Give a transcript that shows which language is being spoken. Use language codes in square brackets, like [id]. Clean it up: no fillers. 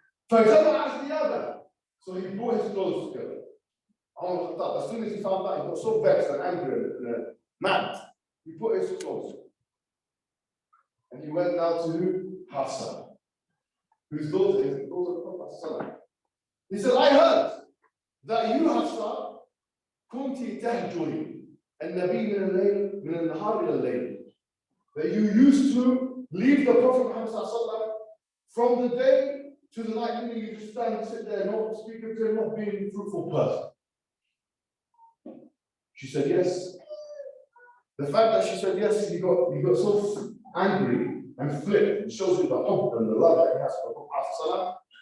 [en] Yeah. So he brought his clothes together. As soon as he found out, he got so vexed and angry and mad. He put his clothes. And he went down to Hafsa, whose daughter is the daughter of Prophet. He said, I heard that you, [ar] Hafsa, كنت تهجري النبي من الليل من النهار إلى الليل. [en] That you used to leave the Prophet Muhammad from the day to the night, meaning you just stand and sit there, not speaking to him, not being a fruitful person. She said yes. The fact that she said yes, he got so angry and flipped. It shows you the hope and the love that he has for Prophet.